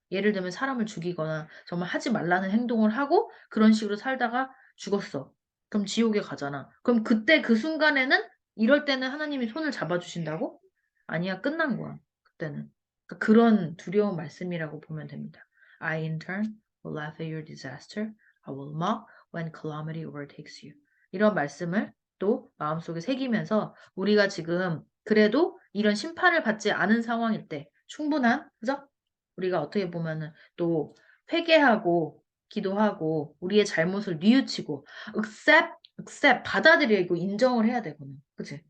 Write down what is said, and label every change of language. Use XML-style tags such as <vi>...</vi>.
<ko>예를 들면 사람을 죽이거나 정말 하지 말라는 행동을 하고 그런 식으로 살다가 죽었어. 그럼 지옥에 가잖아. 그럼 그때 그 순간에는 이럴 때는 하나님이 손을 잡아주신다고? 아니야, 끝난 거야. 그때는. 그러니까 그런 두려운 말씀이라고 보면 됩니다.</ko> <en>I in turn will laugh at your disaster. I will mock when calamity overtakes you.</en> <ko>이런 말씀을 또 마음속에 새기면서 우리가 지금 그래도 이런 심판을 받지 않은 상황일 때 충분한, 그죠? 우리가 어떻게 보면은 또 회개하고 기도하고 우리의 잘못을 뉘우치고 accept 받아들이고 인정을 해야 되거든. 그치?</ko>